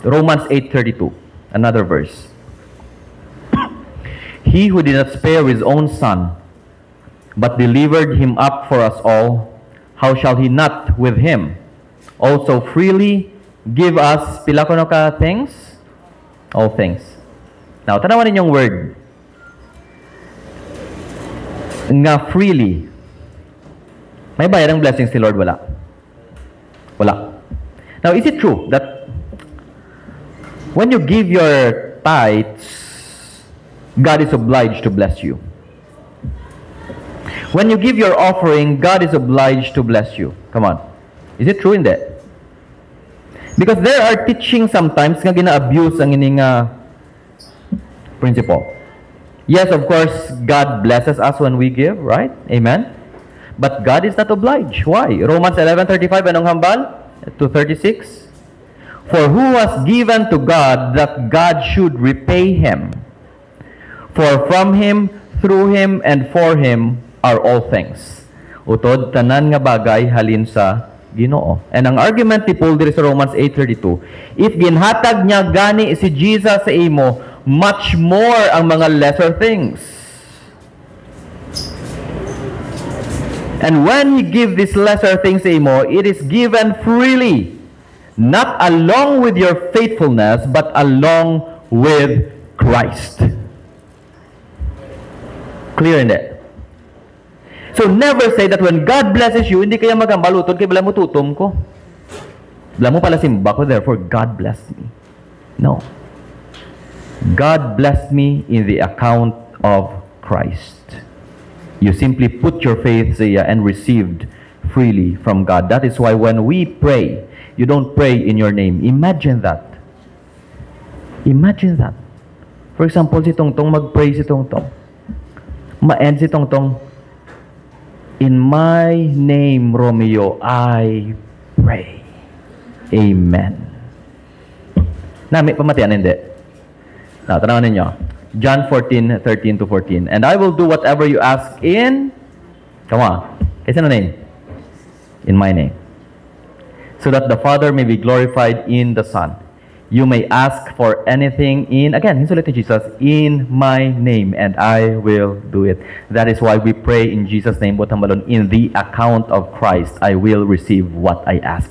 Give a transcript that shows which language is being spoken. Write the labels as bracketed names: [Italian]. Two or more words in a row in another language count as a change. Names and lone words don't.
[English] Romans 8:32, another verse. He who did not spare His own Son, but delivered Him up for us all, how shall He not with Him also freely give us, [Hiligaynon] pila ko no ka things? [English] All things. Now, [Hiligaynon] tanawan ninyong word. Nga freely. May bayad ng blessings si Lord? Wala. Wala. [English] Now, is it true that when you give your tithes, God is obliged to bless you? When you give your offering, God is obliged to bless you. Come on. Is it true in that? Because there are teachings sometimes [Hiligaynon] nga gina-abuse ang ining [English] principle. Yes, of course, God blesses us when we give, right? Amen? But God is not obliged. Why? Romans 11:35, [Hiligaynon] anong hambal? [English] To 36. For who was given to God that God should repay him? For from Him, through Him, and for Him are all things. [Hiligaynon] Utod, tanan nga bagay halin sa Ginoo. [English] And ang argument [Hiligaynon] ni Paul diri sa Romans 8:32, if ginhatag niya gani si Jesus sa imo, [English] much more [Hiligaynon] ang mga [English] lesser things. And when He give these lesser things [Hiligaynon] sa imo, [English] it is given freely, not along with your faithfulness, but along with Christ. Clear in that? So never say that when God blesses you, [Hiligaynon] hindi kaya magambalutod kay bala mo tutom ko. Bala mo pala simba ko, [English] therefore God blessed me. No. God blessed me in the account of Christ. You simply put your faith there and received freely from God. That is why when we pray, you don't pray in your name. Imagine that. Imagine that. For example, [Hiligaynon] si Tongtong mag-pray si Tongtong. Ma-end si Tongtong, [English] in my name, [Hiligaynon] Romeo, [English] I pray. [Hiligaynon] Amen. Nami, pamatian, hindi. Tanawan ninyo. [English] John 14:13 to 14. And I will do whatever you ask in, come on, [Hiligaynon] kasi ano name? [English] In my name. So that the Father may be glorified in the Son. You may ask for anything in, again, [Hiligaynon] hinsulit ni Jesus, [English] in my name, and I will do it. That is why we pray in Jesus' name, in the account of Christ, I will receive what I ask.